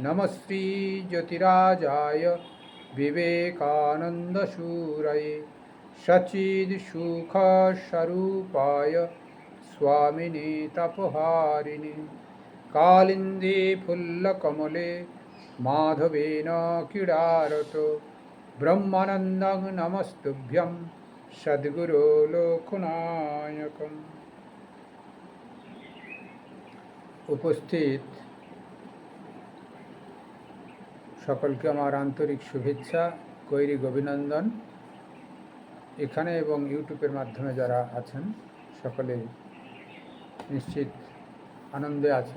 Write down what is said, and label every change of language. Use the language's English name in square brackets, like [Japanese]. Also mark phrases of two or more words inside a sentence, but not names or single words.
[Sanskrit] नमः श्रीज्योतिराजाय विवेकानन्दशूरये सच्चिदसुखस्वरूपाय स्वामिने तपहारिणे कालिन्दे फुल्लकमले माधवेन क्रीडारतो ब्रह्मानन्दं नमस्तुभ्यं सद्गुरो लोकनायकम्। [Bangla] উপস্থিত সকলকে আমার আন্তরিক শুভেচ্ছা, গৈরিক অভিনন্দন। এখানে এবং ইউটিউবের মাধ্যমে যারা আছেন সকলে নিশ্চিত আনন্দে আছেন।